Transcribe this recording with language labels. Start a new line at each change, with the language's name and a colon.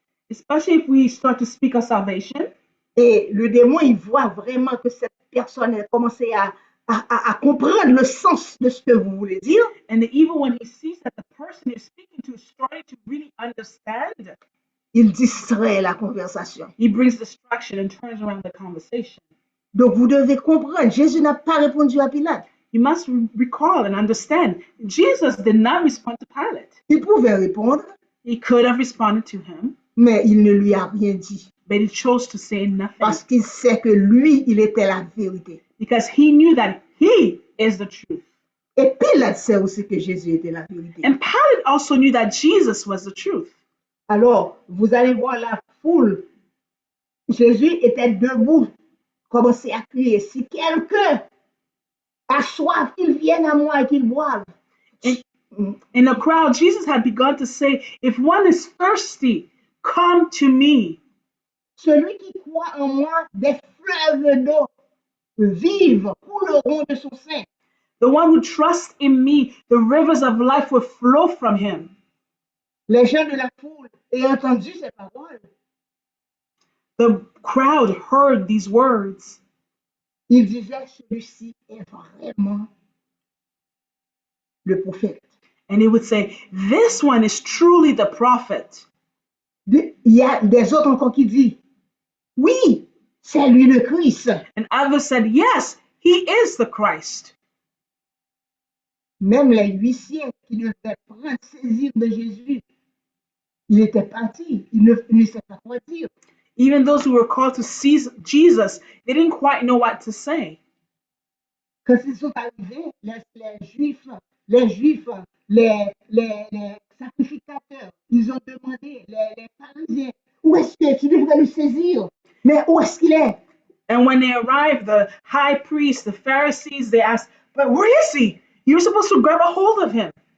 English: Especially if we start to speak of salvation.
French: Et le démon, il voit vraiment que cette personne a commencé à comprendre le sens de ce que vous voulez dire.
English: And the evil one, he sees that the person you're speaking to is starting to really understand.
French: Il distrait la conversation.
English: He brings distraction and turns around the conversation.
French: Donc vous devez comprendre, Jésus n'a pas répondu à Pilate.
English: You must recall and understand, Jesus did not respond to Pilate.
French: Il pouvait répondre,
English: He could have responded to him,
French: mais il ne lui a rien dit.
English: but he chose to say nothing.
French: Parce qu'il sait que lui, il était la vérité.
English: Because he knew that he is the truth.
French: Et Pilate sait aussi que Jésus était la vérité.
English: And Pilate also knew that Jesus was the truth.
French: Alors, vous allez voir la foule. Jésus était debout, commençait à crier, si quelqu'un a soif, qu'il vienne à moi et qu'il boive.
English: In the crowd, Jesus had begun to say, if one is thirsty, come to me.
French: Celui qui croit en moi, des fleuves d'eau vivent, couleront de son sein.
English: The one who trusts in me, the rivers of life will flow from him.
French: Les gens de la foule ayant entendu ces paroles,
English: The crowd heard these words.
French: ils disaient, celui-ci est vraiment le prophète.
English: And they would say, this one is truly the prophet.
French: Il y a des autres encore qui disent, oui, c'est lui le Christ.
English: And others said, yes, he is the Christ.
French: Même les huissiers qui devaient prendre saisir de Jésus, il était parti, il ne sait pas quoi dire.
English: Even those who were called to seize Jesus, they didn't quite know what to say.
French: Quand ils sont arrivés, les Juifs, les sacrificateurs, ils ont demandé, les pharisiens, où est-ce que tu devrais le saisir? Mais où est-ce qu'il est?
English: And when they arrived, the high priests, the Pharisees, they asked, but where is he? You're supposed to grab a hold of him.